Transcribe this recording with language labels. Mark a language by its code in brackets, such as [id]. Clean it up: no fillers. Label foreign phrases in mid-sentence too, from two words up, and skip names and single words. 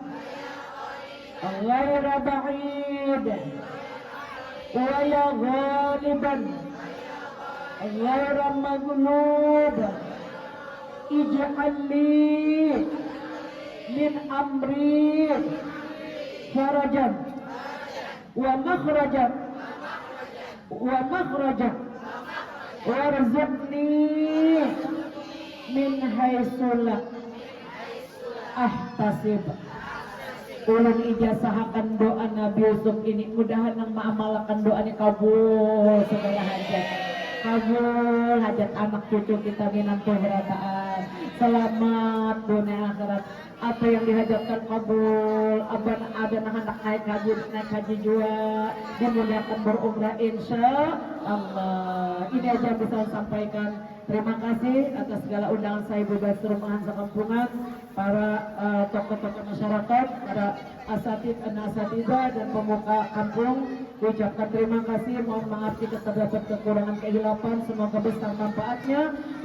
[ar] غير بعيد ويا غالبا غير مغلوب اجعل لي من أمري فرجا ومخرجا وارزقني من حيث لا أحتسب. [bjn] Ulun ijazahakan doa Nabi Yusuf ini, mudahan yang mengamalkan doa ini kabul segala hajat. Kabul hajat anak cucu kita minantu berataan. [id] Selamat dunia akhirat. Apa yang dihajatkan kabul. Ada anak naik haji juga. Dimudahkan berumrah [ar] إن شاء الله. [id] Ini aja yang bisa saya sampaikan. Terima kasih atas segala undangan saya bebas rumahan sekampungan, para tokoh-tokoh masyarakat, para asatidzah dan pemuka kampung. Ucapkan terima kasih, mohon maaf jika terdapat kekurangan kehilapan, semoga besar manfaatnya.